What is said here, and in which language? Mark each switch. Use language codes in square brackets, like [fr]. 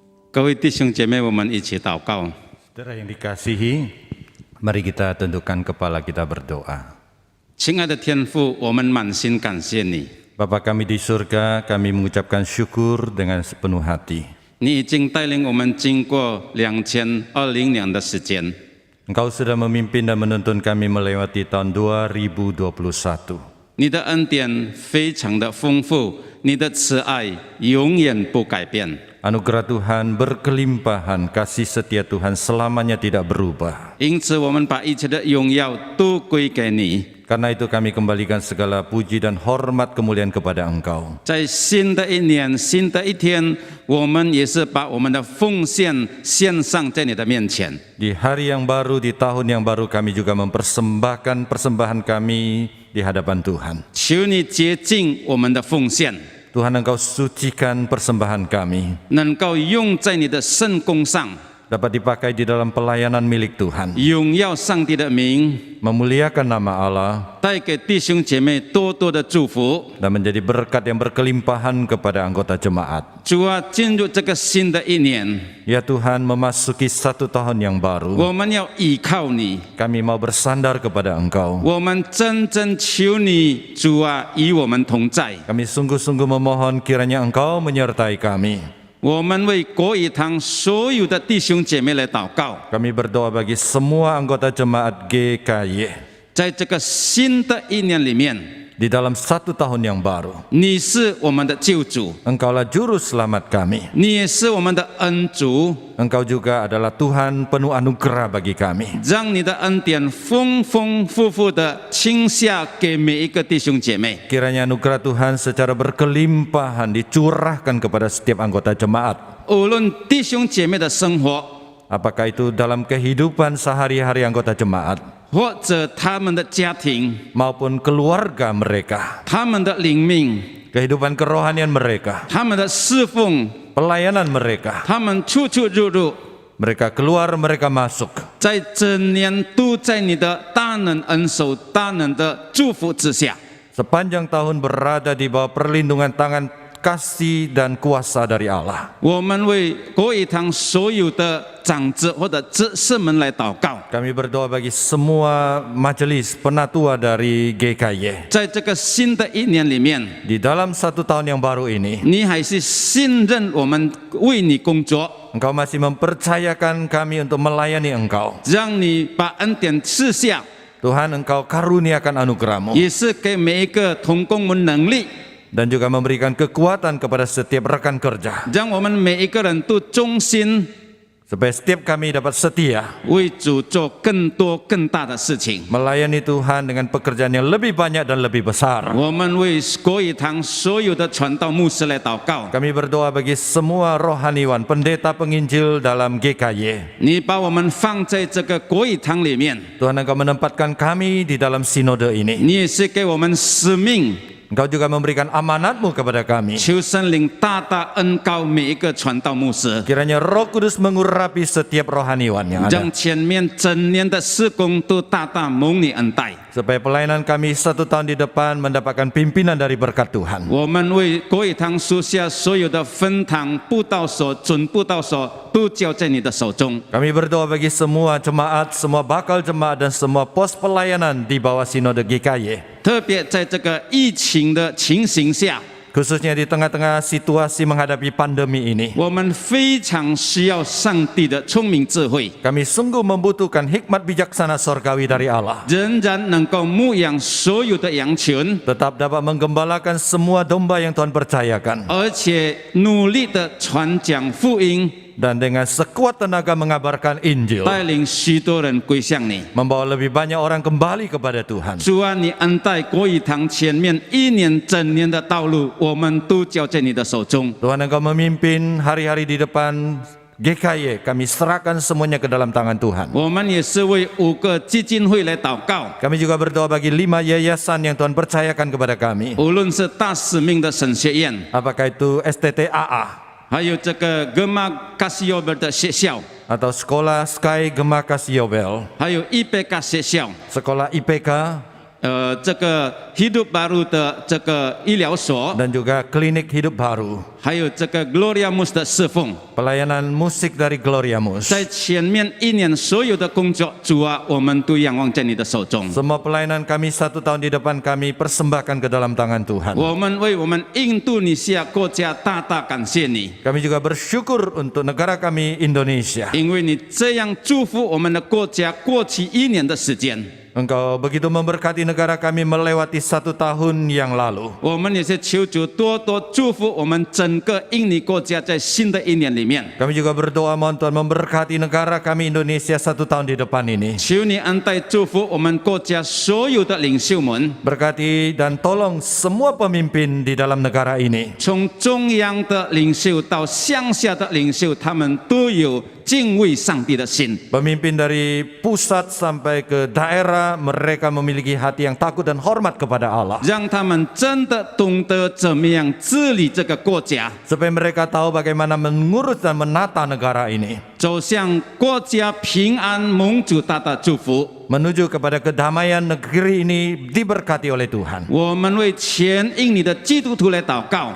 [zh] 各位弟兄姐妹，我们一起祷告。 [id] Saudara yang dikasihi, mari kita tundukkan kepala kita berdoa. [zh] 亲爱的天父，我们满心感谢你， [id] Bapa kami di surga, kami mengucapkan syukur dengan sepenuh hati. [zh] 你已经带领我们经过2020年的时间， [id] Engkau sudah memimpin dan menuntun kami melewati tahun 2021. [zh] 你的恩典非常的丰富，你的慈爱永远不改变。 [id] Anugerah Tuhan berkelimpahan, kasih setia Tuhan selamanya tidak berubah. [zh] 因此，我们把一切的荣耀都归给你。 [id] Karena itu kami kembalikan segala puji dan hormat kemuliaan kepada Engkau. [zh] 在新的一年、新的一天，我们也是把我们的奉献献上在你的面前。 [id] Di hari yang baru, di tahun yang baru kami juga mempersembahkan persembahan kami di hadapan Tuhan. [zh] 求你洁净我们的奉献， [id] Tuhan, Engkau sucikan persembahan kami, [zh] 能够用在你的圣工上， [id] dapat dipakai di dalam pelayanan milik Tuhan, [zh] 荣耀上帝的名， [id] memuliakan nama Allah, [zh] 带给弟兄姐妹多多的祝福。 [id] dan menjadi berkat yang berkelimpahan kepada anggota jemaat. [zh] 主啊，进入这个新的一年， [id] Ya Tuhan, memasuki satu tahun yang baru, [zh] 我们要依靠你， [id] kami mau bersandar kepada Engkau. [zh] 我们真正求你，主啊，与我们同在。 [id] Kami sungguh-sungguh memohon kiranya Engkau menyertai kami. [zh] 我们为国语堂所有的弟兄姐妹来祷告， [id] Kami berdoa bagi semua anggota jemaat GKY. [zh] 在这个新的一年里面， [id] Di dalam satu tahun yang baru, [zh] 你是我们的救主， [id] Engkaulah juru selamat kami. [zh] 你也是我们的恩主， [id] Engkau juga adalah Tuhan penuh anugerah bagi kami. [zh] 让你的恩典丰丰富富的倾下给每一个弟兄姐妹。 [id] Kiranya anugerah Tuhan secara berkelimpahan dicurahkan kepada setiap anggota jemaat. [zh] 无论弟兄姐妹的生活， [id] Apakah itu dalam kehidupan sehari-hari anggota jemaat [zh] 或者他们的家庭、 [id] maupun keluarga mereka, [zh] 他们的灵命、 [id] kehidupan kerohanian mereka, [zh] 他们的侍奉， [id] pelayanan mereka, [zh] 他们出出入入， [id] mereka keluar, mereka masuk. [zh] 在整年都在你的大能恩手、大能的祝福之下。 [id] Sepanjang tahun berada di bawah perlindungan tangan kasih dan kuasa dari Allah. [zh] 我们为国语堂所有的长子或者执事们来祷告， [id] Kami berdoa bagi semua majelis penatua dari GKY. [zh] 在这个新的一年里面， [id] Di dalam satu tahun yang baru ini, [zh] 你还是信任我们为你工作， [id] Engkau masih mempercayakan kami untuk melayani Engkau. [zh] 让你把恩典赐下， [id] Tuhan, Engkau karuniakan anugerah-Mu [zh] 也是给每一个同工们能力， [id] dan juga memberikan kekuatan kepada setiap rekan kerja [zh] 让我们每一个人都忠心 [id] supaya setiap kami dapat setia [zh] 为主做更多更大的事情。 [id] melayani Tuhan dengan pekerjaan yang lebih banyak dan lebih besar. [zh] 我们为国语堂所有的传道牧师来祷告， [id] Kami berdoa bagi semua rohaniwan, pendeta penginjil dalam GKY. [zh] 你把我们放在这个国语堂里面， [id] Tuhan, Engkau menempatkan kami di dalam sinode ini [zh] 你也是给我们使命， [id] Engkau juga memberikan amanat-Mu kepada kami. [zh] 求圣灵大大恩膏每一个传道牧师， [id] Kiranya Roh Kudus mengurapi setiap rohaniwan yang ada. [zh] 让前面整年的施工都大大蒙你恩待。 [id] Supaya pelayanan kami 1 tahun di depan mendapatkan pimpinan dari berkat Tuhan. [zh] 我们为国语堂属下所有的分堂、布道所、准布道所都交在你的手中。 [id] Kami berdoa bagi semua jemaat, semua bakal jemaat dan semua pos pelayanan di bawah Sinode GKY. [zh] 特别在这个疫情的情形下， [id] Khususnya di tengah-tengah situasi menghadapi pandemi ini. [zh] 我们非常需要上帝的聪明智慧， [id] Kami sungguh membutuhkan hikmat bijaksana sorgawi dari Allah. [zh] 仍然能够牧养所有的羊群， [id] Tetap dapat menggembalakan semua domba yang Tuhan percayakan. [zh] 而且努力的传讲福音， [id] Dan dengan sekuat tenaga mengabarkan Injil. [zh] 带领许多人归向你。 [id] Membawa lebih banyak orang kembali kepada Tuhan. [zh] 主啊，你恩待国语堂前面1年整年的道路，我们都交在你的手中。 [id] Tuhan Engkau memimpin hari-hari di depan GKY. Kami serahkan semuanya ke dalam tangan Tuhan. [zh] 我们也是为5个基金会来祷告， [id] Kami juga berdoa bagi 5 yayasan yang Tuhan percayakan kepada kami. [zh] 无论是大使命的神学院， [id] Apakah itu STTAA [zh] 还有这个格玛卡西欧贝的学校， [id] atau Sekolah Sky Gema Kasiyobel, [zh] 还有IPK 学校， [id] Sekolah IPK [zh] 这个 Hidup Baru 的这个医疗所， [id] dan juga Klinik Hidup Baru. [zh] 还有这个 Gloria Mus 的侍奉， [id] Pelayanan musik dari Gloria Mus. [zh] 在前面1年所有的工作，主啊，我们都仰望在你的手中。 [id] Semua pelayanan kami 1 tahun di depan kami persembahkan ke dalam tangan Tuhan. [zh] 我们为我们印度尼西亚国家大大感谢你， [id] Kami juga bersyukur untuk negara kami Indonesia. [zh] 因为你这样祝福我们的国家过去1年的时间。 [id] Engkau begitu memberkati negara kami melewati 1 tahun yang lalu. [zh] 我们也是求主多多祝福我们整个印尼国家在新的1年里面。 [id] Kami juga berdoa mohon Tuhan memberkati negara kami Indonesia 1 tahun di depan ini. [zh] 求你恩待祝福我们国家所有的领袖们， [id] Berkati dan tolong semua pemimpin di dalam negara ini. [zh] 从中央的领袖到乡下的领袖，他们都有敬畏上帝的心。 [id] Pemimpin dari pusat sampai ke daerah, mereka memiliki hati yang takut dan hormat kepada Allah. [zh] 让他们真的懂得怎么样治理这个国家， [id] Supaya mereka tahu bagaimana mengurus dan menata negara ini. [zh] 走向国家平安蒙主大大祝福。 [id] Menuju kepada kedamaian negeri ini diberkati oleh Tuhan. [zh] 我们为全印尼的基督徒来祷告，